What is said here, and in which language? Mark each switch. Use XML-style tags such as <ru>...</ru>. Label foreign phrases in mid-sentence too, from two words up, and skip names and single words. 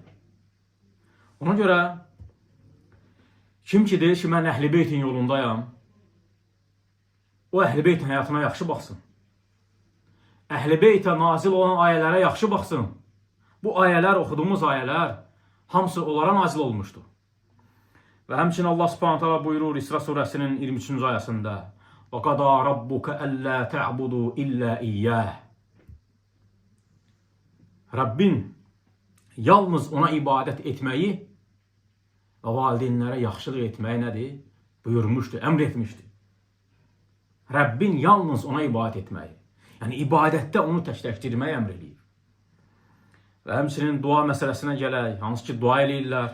<az>Ona görə kim ki deyir ki, mən Əhl-i Beytin yolundayam, o Əhl-i Beytin həyatına yaxşı baxsın. Əhl-i Beytə nazil olan ayələrə yaxşı baxsın. Bu ayələr, oxuduğumuz ayələr, hamısı onlara nazil olmuşdur. Və həmçinin Allah</az> <ar>سبحانه تعالى</ar> <az>buyurur İsra surəsinin 23-cü ayəsində</az> <ar>وَقَضَى رَبُّكَ أَلَّا تَعْبُدُوا إِلَّا إِيَّهِ</ar> <az>Rabbin yalnız ona ibadət etməyi və valideynlərə yaxşılıq etməyi nədir? Buyurmuşdur, əmr etmişdir. Rabbin yalnız ona ibadət etməyi. Yəni, ibadətdə onu təkdirməyi əmr edir. Və həmçinin dua məsələsinə gələk, hansı ki, dua eləyirlər.</az>